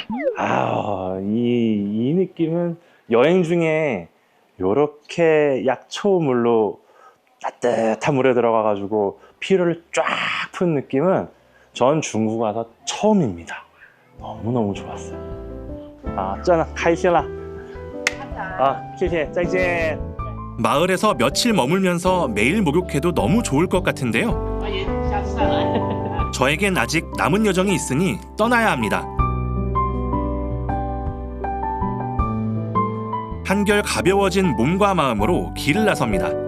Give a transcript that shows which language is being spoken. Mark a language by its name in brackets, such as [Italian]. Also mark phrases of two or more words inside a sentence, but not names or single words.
[Korean] 이 느낌은 여행 중에 요렇게 약초물로 따뜻한 물에 들어가가지고 피로를 쫙 푼 느낌은 전 중국 와서 처음입니다. 너무너무 좋았어요. 짠, [Chinese] 开心了. 谢谢, 再见. [Korean] 마을에서 며칠 머물면서 매일 목욕해도 너무 좋을 것 같은데요. 저에겐 아직 남은 여정이 있으니 떠나야 합니다. 한결 가벼워진 몸과 마음으로 길을 나섭니다.